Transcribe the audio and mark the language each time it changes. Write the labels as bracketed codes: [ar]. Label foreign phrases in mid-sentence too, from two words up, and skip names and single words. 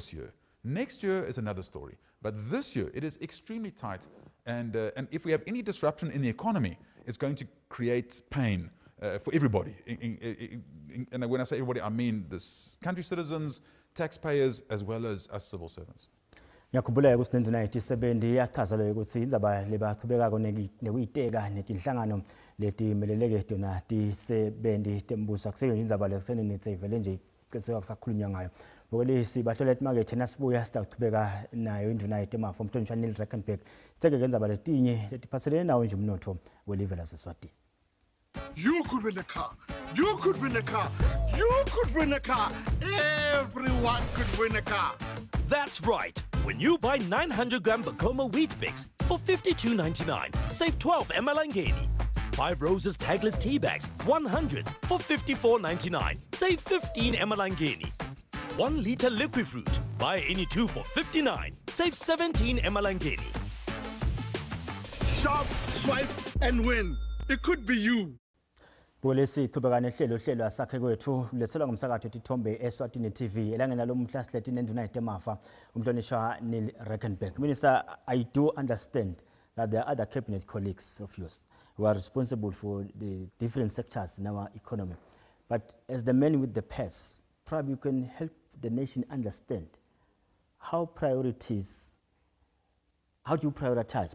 [en] Next year is another story. But But this year, it is extremely tight. And if we have any disruption in the economy, it's going to create pain for everybody. And when I say everybody, I mean the country citizens, taxpayers, as well as us civil servants. [ss] Ngiyakhumbula ukuthi 1997 yachaza leyo ukuthi indzaba lebaqhubekako nekuyiteka netinhlangano letimeleleke tona tisebenzi tembuso akusebenzi indzaba lesenini sevele nje iceseka kusakhulunywa ngayo ngokulesi bahlola emarket nasibuya sitaqhubeka nayo induna yetemafa umhlonishwa Neil Reckenberg siteke ndzaba letinye letiphathelene nawo nje umnotho welive laseSwatini. [en] You could win a car. You could win a car. You could win a car. Everyone could win a car. That's right. When you buy 900-gram Bacoma Wheat Bix for $52.99, save 12 Emalangeni. 5 Roses Tagless Tea Bags, 100s for $54.99, save 15 Emalangeni. 1 liter liquid fruit, buy any 2 for $59, save 17 Emalangeni. Shop, swipe, and win. It could be you. [ss] Polisi qhubeka nehlelo Asakhe Kwetfu lethelwa ngumsakazo Tithombe Eswatini TV elangena lo mhla siletini enduna yetemafa umhlonishwa Neil Reckenberg. [en] Minister, I do understand that there are other cabinet colleagues of yours who are responsible for the different sectors in our economy. But as the man with the purse, probably you can help the nation understand how do you prioritize?